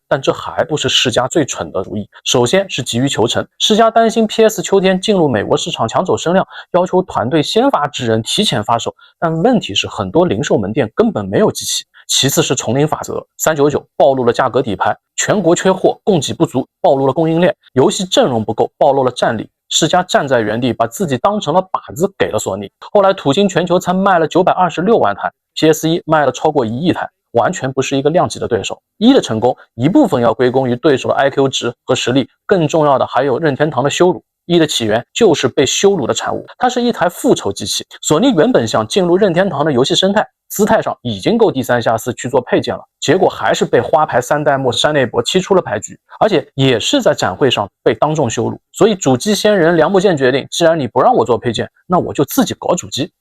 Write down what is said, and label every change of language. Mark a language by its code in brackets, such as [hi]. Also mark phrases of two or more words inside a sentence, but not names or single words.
[zh] 但這還不是世嘉最蠢的主意。首先是急於求成，世嘉擔心 PS 秋天進入美國市場搶走聲量，要求團隊先發制人，提前發售。但問題是很多零售門店根本沒有機器。其次是叢林法則，399暴露了價格底牌，全國缺貨，供給不足，暴露了供應鏈，遊戲陣容不夠，暴露了戰力。世嘉站在原地，把自己當成了靶子給了索尼。後來土星全球才賣了926萬台 ，PS1 賣了超過1億台，完全不是一個量級的對手。1的成功，一部分要歸功於對手的 IQ 值和實力，更重要的還有任天堂的羞辱。1的起源就是被羞辱的產物，它是一台復仇機器。索尼原本想進入任天堂的遊戲生態，姿態上已經夠低三下四去做配件了，結果還是被花牌3代目山內博踢出了牌局，而且也是在展會上被當眾羞辱。所以主機先人梁木健決定，既然你不讓我做配件，那我就自己搞主機。